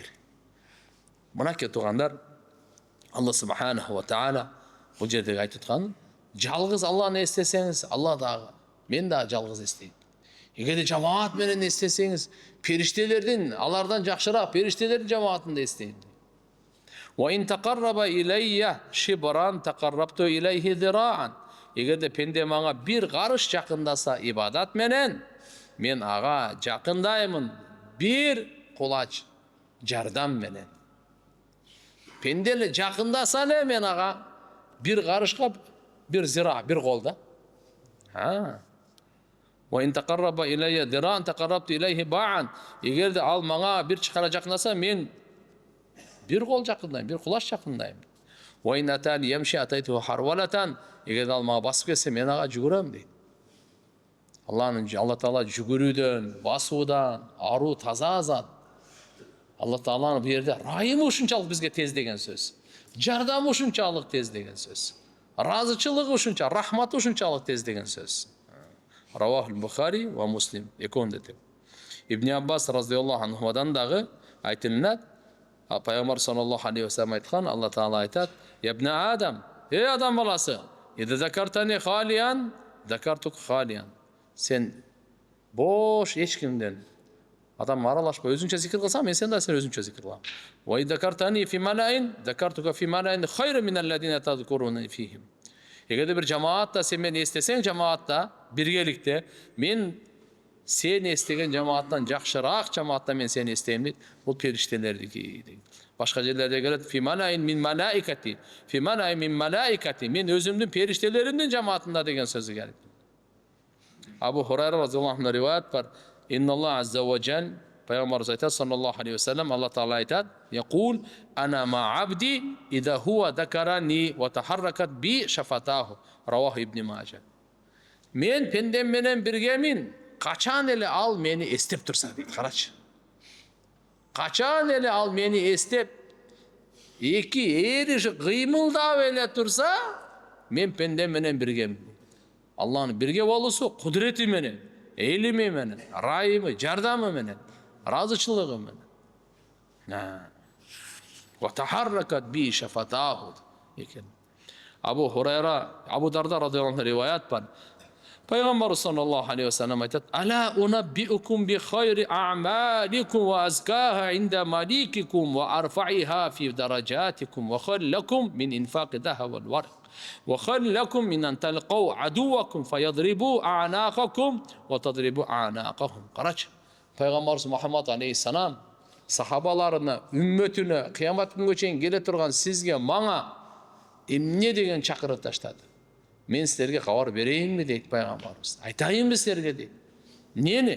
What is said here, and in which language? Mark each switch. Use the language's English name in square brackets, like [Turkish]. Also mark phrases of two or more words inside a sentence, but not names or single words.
[Kyrgyz] Мынакей туугандар, Алла [Arabic] سبحانه وتعالى [Kyrgyz] бул жерде айтып аткан, жалгыз Алланы эстесеңиз, Алла дагы, мен дагы жалгыз эстейм. Эгерде жамаат менен эстесеңиз, периштелердин, алардан жакшыраак периштелердин жамаатында эстейм. [Arabic] وإن تقرب إلي شبرا تقربت إليه ذراعا. [Kyrgyz] Эгерде пенде мага бир карыш жакындаса ибадат менен, мен ага жакындаймын бир кулач жардам менен. Пенде эле жакындаса эле мен ага бир карышка бир зира, бир кол да. [Arabic] وإن تقرب إلي ذراعا تقربت إليه باعا. [Kyrgyz] Эгерде ал мага бир чакара жакындаса, мен бир кол жакындайм, бир кулач жакындайм. [Arabic] وإن أتاني يمشي أتيته هرولة. [Kyrgyz] Эгерде ал мага басып келсе, мен ага жүгүрөм дейт. Алла Таала жүгүрүүдөн, басуудан аруу таза зат. Алла Тааланын бу жерде райымы ушунчалык бизге тез деген сөз. Жардамы ушунчалык тез деген сөз. Разычылыгы ушунча, рахматы ушунчалык тез деген сөз. [Arabic] رواه البخاري ومسلم [Kyrgyz] экөөндө деп. Ибн Аббас [Arabic] رضي الله عنه [Kyrgyz] дагы айтылат. [Arabic] Пайгамбар صلى الله عليه وسلم [Kyrgyz] айткан, Алла Таала айтат: [Arabic] "يا ابن آدم, [Kyrgyz] эй адам баласы, [Arabic] إذا ذكرتني خاليا، ذكرتك خاليا." [Kyrgyz] Сен бош эчкимден адам аралашпай өзүнчө зикир кылсаң, мен сен да сен өзүнчө зикир кылам. [Arabic] وإذا ذكرتني في ملإ ذكرتك في ملإ خير من الذين تذكرون فيهم. [Kyrgyz] Эгерде бир жамаатта сен мени эстесең, жамаатта биргеликте мен сени эстеген жамааттан жакшыраак жамаатта мен сени эстейм дейт. Бул периштелердики дейт. Башка жерлерде келет [Arabic] في ملإ من ملائكتي، في ملإ من ملائكتي. [Kyrgyz] Мен өзүмдүн периштелеримдин жамаатында деген сөзү келет. Абу Хурайра [Arabic] رضي الله عنه [Kyrgyz] риваят бар. [Arabic] إن الله عز وجل, [Kyrgyz] пайгамбарыбыз айтат [Arabic] صلى الله عليه وسلم, [Kyrgyz] Алла Таала айтат: [Arabic] "يقول أنا مع عبدي إذا هو ذكرني وتحركت بي شفتاه." رواه ابن ماجه. [Kyrgyz] Мен пендем менен биргемин, качан эле ал мени эстеп турса дейт. Карачы. Качан эле ал мени эстеп, эки эри кыймылдап эле турса, мен пендем менен биргемин. Алланын бирге болуусу кудурети менен, элими менен, райымы, жардамы менен, разычылыгы менен. [Arabic] وتحركت بي شفتاه экен. [Kyrgyz] Абу Хурайра, Абу Дарда [Arabic] رضي الله عنه [Kyrgyz] риваят бар. [Arabic] Пайгамбар صلى الله عليه وسلم айтат: "ألا أنبئكم بخير أعمالكم وأزكاها عند مليككم وأرفعها في درجاتكم وخير لكم من إنفاق الذهب والورق وخير لكم من أن تلقوا عدوكم فيضربوا أعناقكم وتضربوا أعناقهم." Карачы. [Kyrgyz] Пайгамбарыбыз Мухаммад алейхиссалам сахабаларына, үммөтүнө кыямат күнгө чейин келе турган сизге, мага эмне деген чакырып таштады. Мен силерге кабар берейинби дейт пайгамбарыбыз. Айтайынбы силерге дейт. Эмнени?